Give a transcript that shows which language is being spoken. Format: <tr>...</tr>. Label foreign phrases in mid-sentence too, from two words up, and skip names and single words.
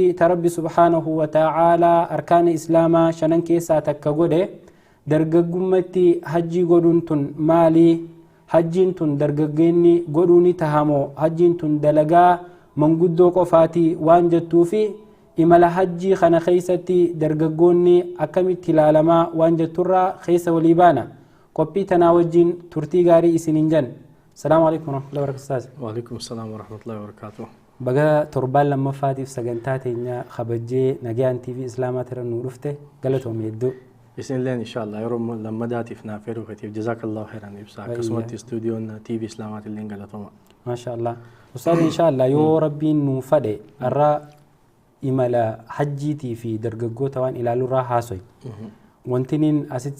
<om>tarabbi</om> <ar>سبحانه وتعالى</ar> <om>arkaana islaamaa shanan keessaa takka godhe dargaggummaatti hajjii godhuun tun maali, hajjiin tun dargaggeenni godhuuni tahamoo, hajjiin tun dalagaa manguddoo qofaatii waan jettuufi imala hajjii kana keessatti dargaggoonni akkamitti ilaalamaa waan jetturraa keessa walii baana. qophii tanaa wajjin turtii gaarii isiniin jan.</om> <ar>السلام عليكم ورحمة الله وبركاته. وعليكم السلام ورحمة الله وبركاته.</ar> <om>Baga torbaan lammaffaatiif sagantaa teenya kabajjee nagayaan TV Islaamaa tira nu dhufte galatoom hedduu. Isinilleen inshallah yeroo lammadaatiif naaf heeruu katiif</om> <ar>جزاك الله خيرا</ar> <om>ibsa akkasumatti istuudiyoon TV Islaamaatillee galatooma.</om> <ar>ما شاء الله.</ar> <om>Ustaaz inshallah yoo rabbiin nu fadhe arraa imala hajjiitii fi dargaggoota waan ilaalurraa haasoy wantiniin asitti</om>